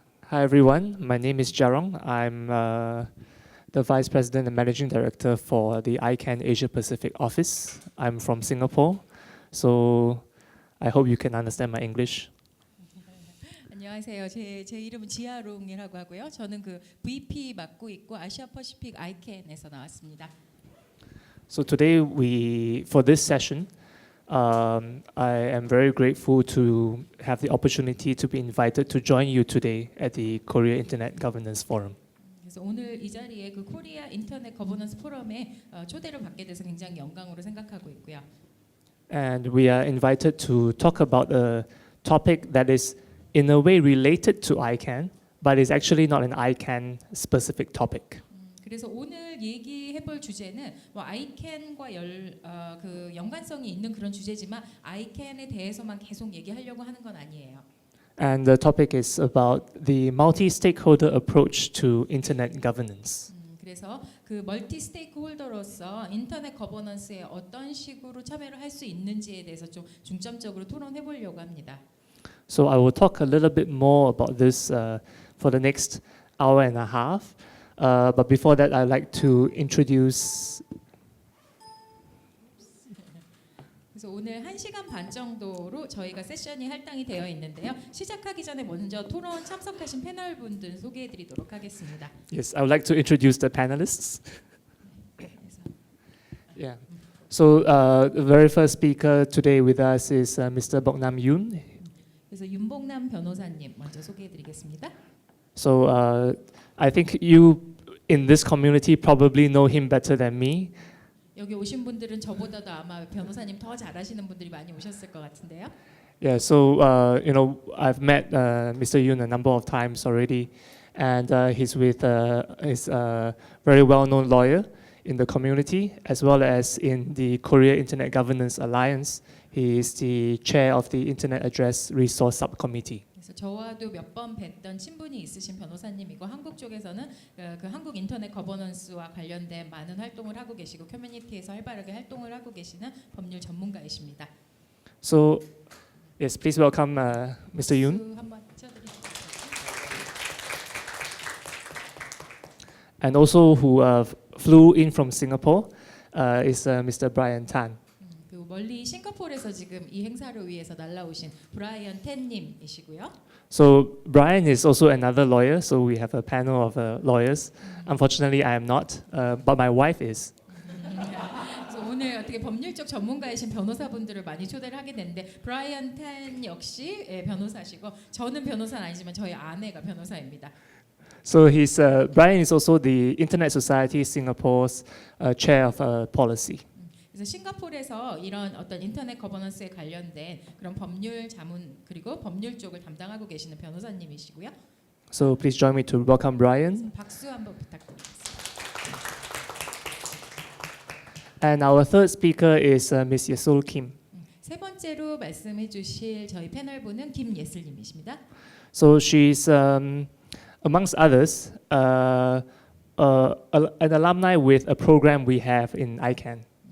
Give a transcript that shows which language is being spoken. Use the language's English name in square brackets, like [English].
[English] Hi everyone, my name is Jarong. I'm the Vice President and Managing Director for the ICANN Asia Pacific office. I'm from Singapore, so I hope you can understand my English. [Korean] 안녕하세요. 제 이름은 지아롱이라고 하고요. 저는 그 VP 맡고 있고 아시아 퍼시픽 ICANN에서 나왔습니다. [English] So today for this session, I am very grateful to have the opportunity to be invited to join you today at the Korea Internet Governance Forum. [Korean] 그래서 오늘 이 자리에 그 코리아 인터넷 거버넌스 포럼에 초대를 받게 돼서 굉장히 영광으로 생각하고 있고요. [English] And we are invited to talk about a topic that is in a way related to ICANN, but is actually not an ICANN specific topic. [Korean] 그래서 오늘 얘기해볼 주제는 뭐 ICANN과 그 연관성이 있는 그런 주제지만 ICANN에 대해서만 계속 얘기하려고 하는 건 아니에요. [English] And the topic is about the multi-stakeholder approach to internet governance. [Korean] 그래서 그 멀티 스테이크홀더로서 인터넷 거버넌스에 어떤 식으로 참여를 할 수 있는지에 대해서 좀 중점적으로 토론해 보려고 합니다. [English] So I will talk a little bit more about this for the next hour and a half. But before that, I'd like to introduce. [Korean] 그래서 오늘 1시간 반 정도로 저희가 세션이 할당이 되어 있는데요. 시작하기 전에 먼저 토론 참석하신 패널 분들 소개해 드리도록 하겠습니다. [English] Yes, I would like to introduce the panelists. Yeah. So the very first speaker today with us is Mr. Boknam Yoon. [Korean] 그래서 윤복남 변호사님 먼저 소개해 드리겠습니다. [English] So I think you in this community probably know him better than me. [Korean] 여기 오신 분들은 저보다도 아마 변호사님 더 잘 아시는 분들이 많이 오셨을 것 같은데요. [English] Yeah, so I've met Mr. Yoon a number of times already, and he's a very well-known lawyer in the community as well as in the Korea Internet Governance Alliance. He is the chair of the Internet Address Resource Subcommittee. [Korean] 그래서 저와도 몇 번 뵀던 친분이 있으신 변호사님이고 한국 쪽에서는 그 한국 인터넷 거버넌스와 관련된 많은 활동을 하고 계시고 커뮤니티에서 활발하게 활동을 하고 계시는 법률 전문가이십니다. [English] So, yes, please welcome Mr. Yoon. [Korean] 한번 쳐드리겠습니다. [English] And also who flew in from Singapore is Mr. Brian Tan. [Korean] 그리고 멀리 싱가포르에서 지금 이 행사를 위해서 날라오신 브라이언 텐님이시고요. [English] So Brian is also another lawyer. So we have a panel of lawyers. Unfortunately, I am not, but my wife is. [Korean] 그래서 오늘 어떻게 법률적 전문가이신 변호사분들을 많이 초대를 하게 됐는데 브라이언 텐 역시 변호사시고 저는 변호사는 아니지만 저희 아내가 변호사입니다. [English] So Brian is also the Internet Society Singapore's chair of policy. [Korean] 그래서 싱가포르에서 이런 어떤 인터넷 거버넌스에 관련된 그런 법률 자문 그리고 법률 쪽을 담당하고 계시는 변호사님이시고요. [English] So please join me to welcome Brian. [Korean] 박수 한번 부탁드리겠습니다. [English] And our third speaker is Ms. Yesul Kim. [Korean] 세 번째로 말씀해 주실 저희 패널분은 김예슬님이십니다. [English] So she's amongst others an alumni with a program we have in ICANN.